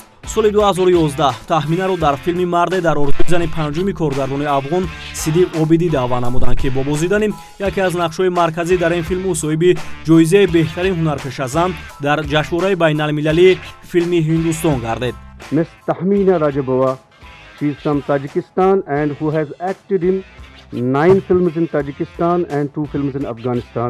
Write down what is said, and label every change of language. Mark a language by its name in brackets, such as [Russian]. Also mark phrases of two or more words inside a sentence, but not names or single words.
[Tajik] соли 2011 Таҳминаро дар филми Марде дар орзуи зани панҷуми коргардони афғон Сидиқ Обидӣ даъват намуданд ки бо бозидани яке аз нақшҳои марказӣ дар ин филм ӯ соҳиби ҷоизаи беҳтарин ҳунарпешазан дар ҷашнвораи байналмилалии филми Ҳиндустон гардид. [English] Miss Tahmina Rajabova, she is from Tajikistan and who has acted in 9 films in Tajikistan and 2 films in Afghanistan.